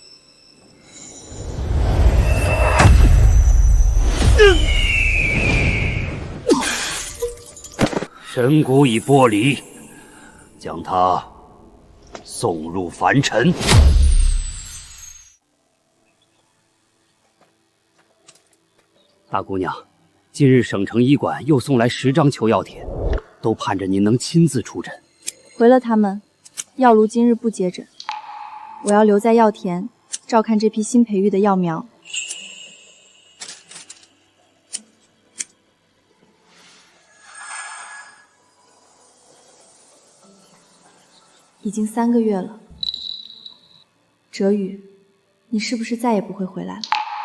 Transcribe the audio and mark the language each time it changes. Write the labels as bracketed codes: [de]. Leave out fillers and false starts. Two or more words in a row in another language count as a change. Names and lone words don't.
[zh] 神骨已剝離，將他送入凡塵。大姑娘，今日省城医馆又送來10張求藥帖，都盼着您能親自出診。回了他們， 藥爐今日不接診，我要留在药田照看這批新培育的藥苗。已經3個月了，哲宇，你是不是再也不会回来了？